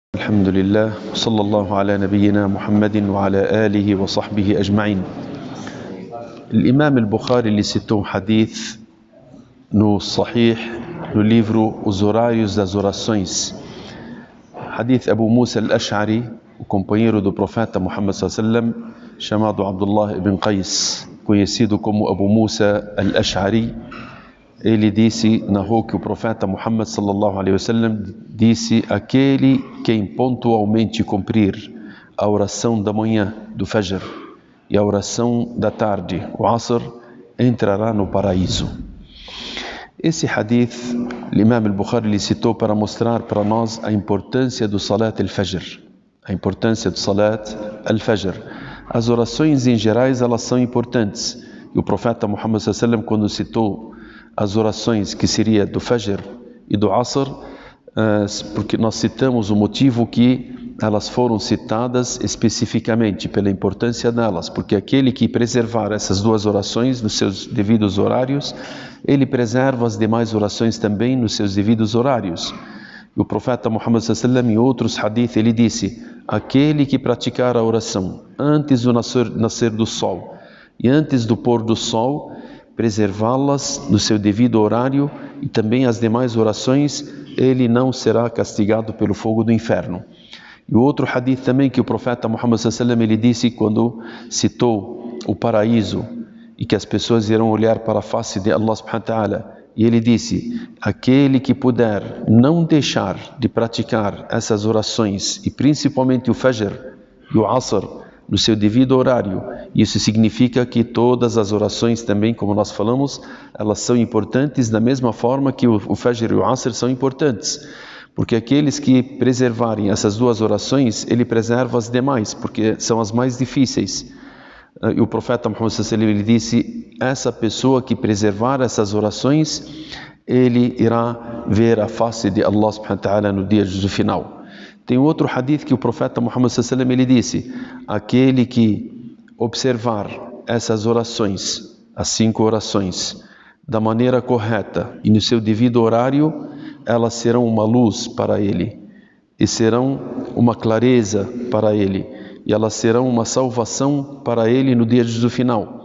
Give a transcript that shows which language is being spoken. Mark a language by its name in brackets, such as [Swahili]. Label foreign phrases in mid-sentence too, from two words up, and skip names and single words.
[Arabic] والحمد لله صلى الله على نبينا محمد وعلى آله وصحبه أجمعين. [Portuguese] الإمام البخاري ele citou hadith no Sahih, no livro Os Horários das Orações. Hadith Abu Musa al-Ash'ari, o companheiro do profeta Muhammad [Arabic] صلى الله عليه وسلم, [Portuguese] chamado Abdullah ibn Qais, conhecido como Abu Musa al-Ash'ari. Ele narrou que o profeta Muhammad [Arabic] صلى الله عليه وسلم [Portuguese] disse: aquele quem pontualmente cumprir a oração da manhã, do Fajr, e a oração da tarde, o Asr, entrará no paraíso. Esse hadith, o Imam al-Bukhari lhe citou para mostrar para nós a importância do Salat al-Fajr. A importância do Salat al-Fajr. As orações em gerais, elas são importantes. E o profeta Muhammad [Arabic] صلى الله عليه وسلم, [Portuguese] quando citou as orações que seria do Fajr e do Asr, porque nós citamos o motivo que elas foram citadas especificamente pela importância delas, porque aquele que preservar essas duas orações nos seus devidos horários, ele preserva as demais orações também nos seus devidos horários. E o profeta Muhammad [Arabic] صلى الله عليه وسلم, [Portuguese] em outros hadith, ele disse: aquele que praticar a oração antes do nascer do sol e antes do pôr do sol, preservá-las no seu devido horário, e também as demais orações, ele não será castigado pelo fogo do inferno. E o outro hadith também que o profeta Muhammad [Arabic] صلى الله عليه وسلم, [Portuguese] ele disse quando citou o paraíso e que as pessoas irão olhar para a face de Allah [Arabic] سبحانه وتعالى, [Portuguese] e ele disse: aquele que puder não deixar de praticar essas orações, e principalmente o Fajr e o Asr, no seu devido horário. Isso significa que todas as orações também, como nós falamos, elas são importantes da mesma forma que o Fajr e o Asr são importantes. Porque aqueles que preservarem essas duas orações, ele preserva as demais, porque são as mais difíceis. E o profeta Muhammad [Arabic] صلى الله عليه وسلم, [Portuguese] ele disse: essa pessoa que preservar essas orações, ele irá ver a face de Allah [Arabic] سبحانه وتعالى [Portuguese] no dia do final. Tem outro hadith que o profeta Muhammad [Arabic] صلى الله عليه وسلم, [Portuguese] ele disse: aquele que observar essas orações, as 5 orações, da maneira correta e no seu devido horário, elas serão uma luz para ele, e serão uma clareza para ele, e elas serão uma salvação para ele no dia do final.